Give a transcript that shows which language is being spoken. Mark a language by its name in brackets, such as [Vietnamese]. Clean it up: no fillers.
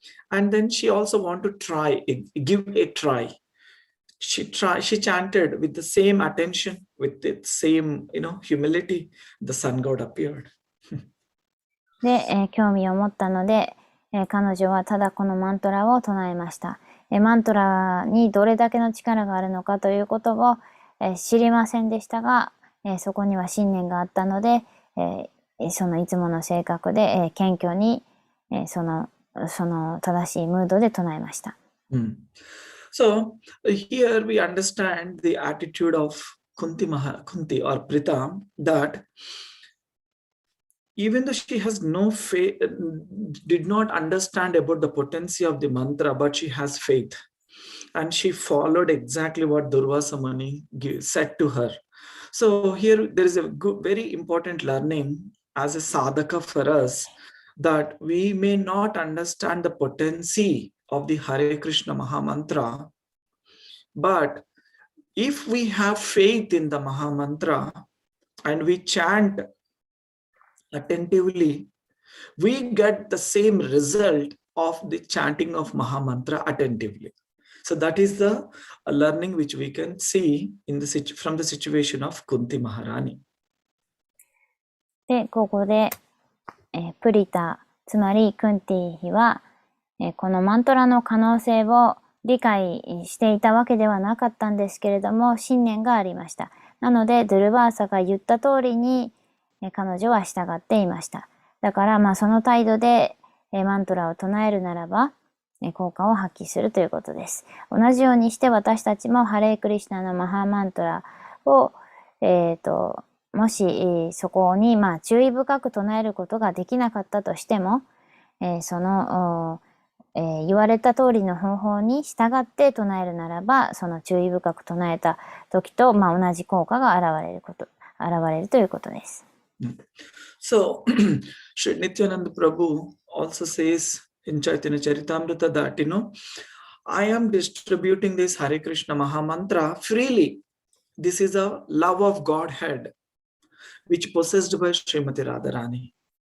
[English] And then she also wanted to give a try. She chanted with the same attention, with the same, humility. The sun god appeared. [Japanese] で、興味を持ったので、彼女はただこのマントラを唱えました。マントラにどれだけの力があるのかということを、知りませんでしたが、そこには信念があったので、そのいつもの性格で、謙虚に、その正しいムードで唱えました。 [English] So here we understand the attitude of Kunti or Pritha, that even though she has no faith, did not understand about the potency of the mantra, but she has faith. And she followed exactly what Durvasa Muni said to her. So here there is a very important learning as a sadhaka for us, that we may not understand the potency of the Hare Krishna Maha Mantra, but if we have faith in the Maha Mantra and we chant attentively, we get the same result of the chanting of Maha Mantra attentively. So that is the learning which we can see from the situation of Kunti Maharani. [Japanese] で、ここで、プリタ、つまりクンティ妃は、このマントラの可能性を理解していたわけではなかったんですけれども、信念がありました。なので、ドゥルバーサが言った通りに、彼女は従っていました。だから、その態度で、マントラを唱えるならば、効果を発揮するということです。同じようにして私たちもハレークリシナのマハーマントラを、もし、そこに、注意深く唱えることができなかったとしても、その、言われた通りの方法に従って唱えるならば、その注意深く唱えた時と、同じ効果が現れるということです。 [English] So, Sri Nityananda Prabhu also says in Chaitanya Charitamrita that, I am distributing this Hare Krishna Maha Mantra freely. This is a love of Godhead, which possessed by Srimati Radharani.